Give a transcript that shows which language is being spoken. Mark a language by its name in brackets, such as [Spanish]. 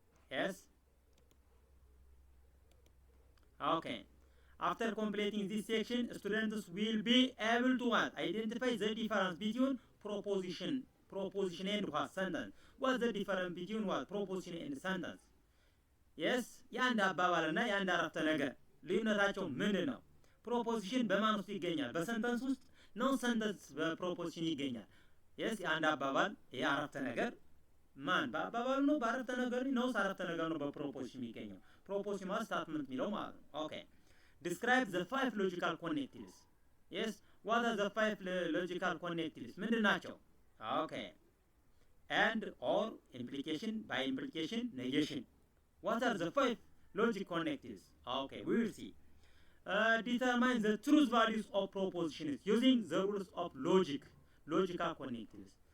[English] Yes, okay. After completing this section, students will be able to what? Identify the difference between proposition and what? Sentence. What's the difference between what? Proposition and sentence? Yes, [Amharic] የአንድ አባባልና የአንድ አረፍተ ነገር ልዩነታቸው ምንድን ነው? ፕሮፖዚሽን በማን ውስጥ ይገኛል? በሰንተንስ ውስጥ ነው። ሰንተንስ በፕሮፖዚሽን ይገኛል። yes የአንድ አባባል የአረፍተ ነገር ማን በአባባሉ ነው? በአረፍተ ነገር ነው። አረፍተ ነገር ነው በፕሮፖዚሽን የሚገኘው። ፕሮፖዚሽን ማለት ስታትመንት የሚለው ማለት ነው። okay. [English] Describe the 5 logical connectives. Yes, what are the 5 logical connectives? [Amharic] ምንድን ናቸው? [English] okay. And or implication, by implication, negation. What are the 5 logic connectives? okay, we will see. Determine the truth values of propositions using the rules of logical connectives.